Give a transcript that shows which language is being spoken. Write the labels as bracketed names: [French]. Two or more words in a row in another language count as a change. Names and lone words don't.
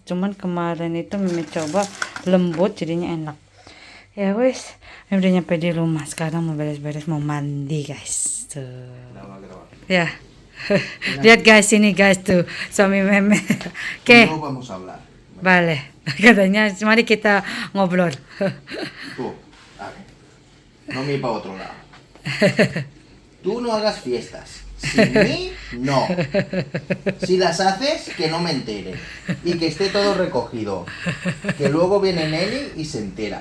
[Indonesian] Cuman kemarin itu Meme coba lembut, jadinya enak. [Javanese] Ya wes, [Indonesian] Meme udah nyampe di rumah. Sekarang mau beres-beres, mau mandi guys. Tuh. Ya. Lihat guys, ini guys tuh suami Meme. Oke. Vale. Katanya mari kita ngobrol. [Spanish] Tú, a ver, no mires para otro lado. Tú no hagas fiestas. Sin mí, no. Si las haces, que no me entere. Y que esté todo recogido. Que luego viene Nelly y se entera.